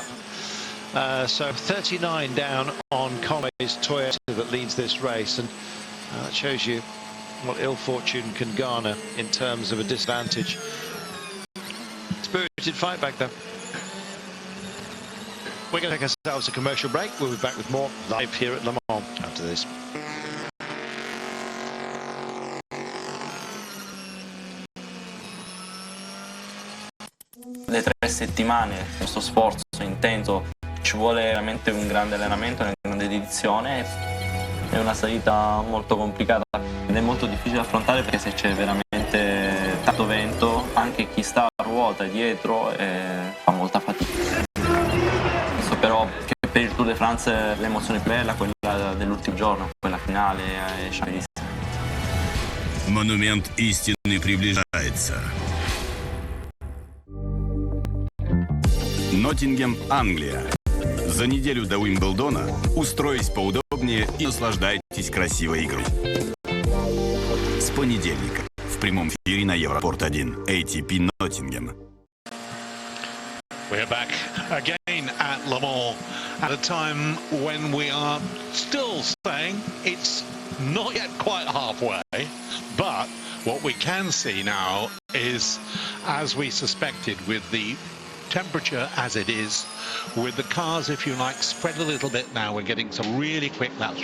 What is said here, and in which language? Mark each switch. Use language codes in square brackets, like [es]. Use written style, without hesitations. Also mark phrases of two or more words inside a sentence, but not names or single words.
[en] So 39 down on Conway's Toyota that leads this race, and that shows you what ill fortune can garner in terms of a disadvantage. Spirited fight back there. We're going to take ourselves a commercial break. We'll be back with more live here at Le Mans after this. [it] Le 3 settimane, questo sforzo intenso, ci vuole veramente un grande allenamento, una grande dedizione. È una salita molto complicata ed è molto difficile da affrontare, perché se c'è veramente tanto vento, anche chi sta a ruota dietro fa molta fatica. Penso però che per il Tour de France l'emozione più bella è quella dell'ultimo giorno, quella finale ai Champs-Élysées. [ru] Монумент истины приближается. Ноттингем, Англия. За неделю до Уимблдона устройтесь поудобнее и наслаждайтесь красивой игрой. С понедельника в прямом эфире на Европорт 1 ATP Ноттингем. [en] We're back again at Le Mans at a time when we are still saying it's not yet quite halfway, but what we can see now is, as we suspected, with the temperature as it is, with the cars, if you like, spread a little bit now, we're getting some really quick laps.